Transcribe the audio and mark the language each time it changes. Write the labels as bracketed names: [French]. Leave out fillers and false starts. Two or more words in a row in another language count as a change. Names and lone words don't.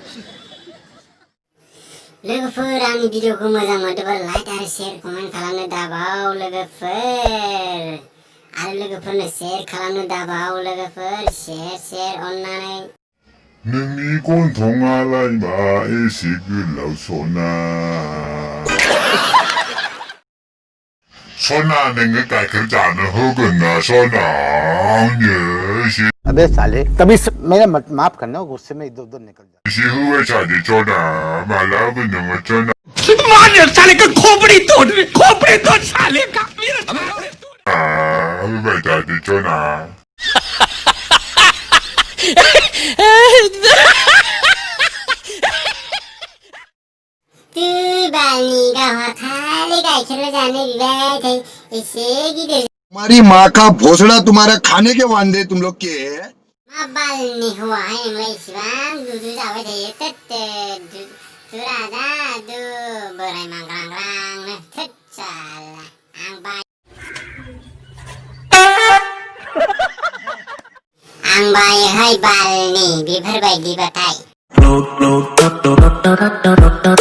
[Bodo] लोगोफोर आंनि भिडिअखौ मोजां मोनदोंबा लाइक आरो शेयार कमेन्ट खालामनो दाबाव लोगोफोर आरो लोगोफोरनो शेयार खालामनो दाबाव लोगोफोर शेयार अननानै नोंनि गन्थंआलाय मा एसे गोलाव सना सना नोङो गाइखेर जानो होगोन ना सना आंनो एसे [Hindi] अबे साले कभी मेरा माफ करना गुस्से में इधर उधर निकल जा [Bodo] एसे होबाय थादो सना मालाबो नोङो सना [Hindi] मार साले का खोपड़ी तोड़ साले का [Bodo] होबाय थादो सना बालनि गावहा खालि गाइखेर जानो बिबाय थायो एसे गिदिर [Hindi] हमारी माँ का भोसड़ा तुम्हारा खाने के वांदे तुम लोग के [Bodo] मा बालनि हौवा है नोंलाय इसिबां दुदु जाबाय थायो दुरा दु बोराय मांग्रांग्रांनो साला आं बायोहाय बालनि बेफोरबायदिबाथाय